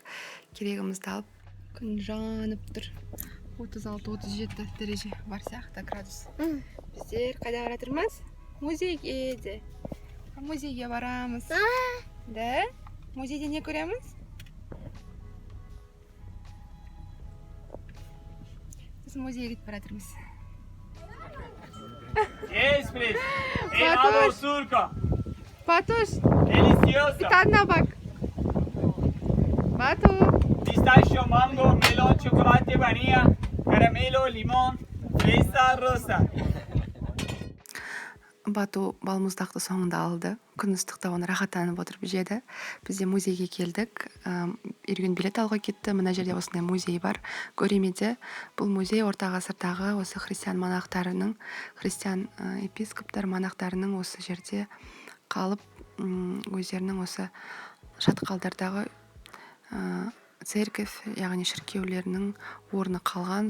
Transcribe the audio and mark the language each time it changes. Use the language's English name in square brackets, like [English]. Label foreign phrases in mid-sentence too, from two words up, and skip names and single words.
[Kazakh] Керегімізді алып, күн жанып тұр. 36-37 дәреже бар сияқты, градус. Біздер қайда бара жатырмыз? Музейге де. Музейге барамыз. Да? Музейде не көреміз? Біз музейге кетіп бара жатырмыз. [Spanish] Esprit, helado turco, [Kazakh] Патуш, [Spanish] delicioso, [Turkish] tadına bak. Batu. [Spanish] pistachio, mango, melón, chocolate, vainilla, caramelo, limón, fresa, rosa. [Kazakh] Бату балмұздақты соңында алды. Күн ыстықта оны рахаттанып отырып жеді. Бізде музейге келдік. Ерген билет алуға кетті. Мына жерде осындай музей бар. Көремеде. Бұл музей орта ғасырдағы осы христиан монахтарының, христиан епископтар монахтарының осы жерде қалып, өздерінің осы шатқалдардағы церковь, яғни шіркеулерінің орны қалған.